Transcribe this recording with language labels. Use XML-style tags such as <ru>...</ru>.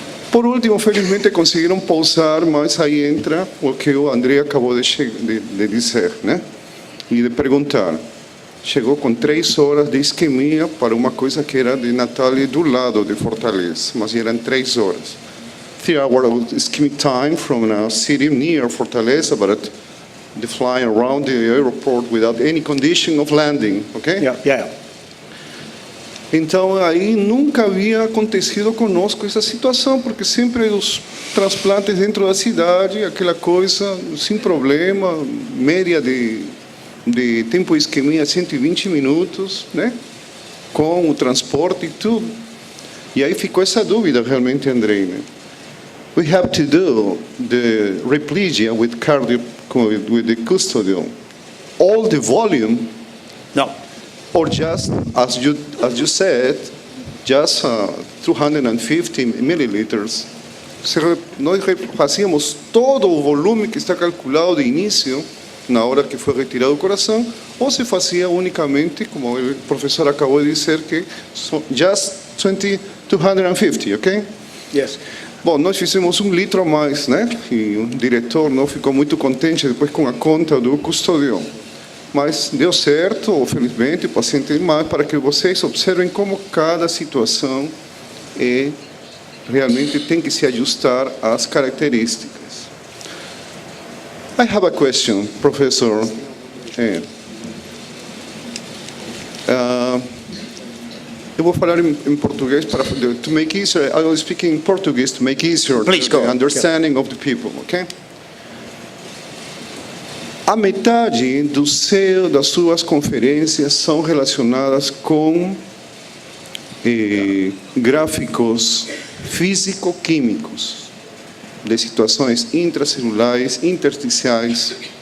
<pt>Por último, felizmente conseguiram pousar, mas aí entra o que o André acabou de dizer, né? E de perguntar. Chegou com 3 horas de isquemia para uma coisa que era de Natal e do lado de Fortaleza, mas eram 3 horas.</pt> <en>3 hours ischemic time from a city near Fortaleza, but the flying around the airport without any condition of landing, okay? Yeah.</en> <pt>Então, aí nunca havia acontecido conosco essa situação, porque sempre os transplantes dentro da cidade, aquela coisa, sem problema, média de tempo de isquemia 120 minutos, né? Com o transporte e tudo. E aí ficou essa dúvida realmente, Andrei, né?</pt> <en>We have to do the replegia with the Custodiol. All the volume? No. or just, as you said, just 250 milliliters.</en> <pt>Nós fazíamos todo o volume que está calculado de início, na hora que foi retirado o coração, ou se fazia unicamente, como o professor acabou de dizer, que just 250, ok?</pt> <en>Yes.</en> <pt>Bom, nós fizemos 1 litro a mais, né? E o diretor não ficou muito contente depois com a conta do Custodiol. Mas deu certo, felizmente, o paciente mais, para que vocês observem como cada situação realmente tem que se ajustar às características.</pt> <en>I have a question, Professor.</en> <pt>Eu vou falar em português para to make easier.</pt> <en>I will speak in Portuguese to make easier the understanding of the people. Okay?</en> <pt>A metade das suas conferências são relacionadas com gráficos físico-químicos de situações intracelulares, intersticiais.</pt>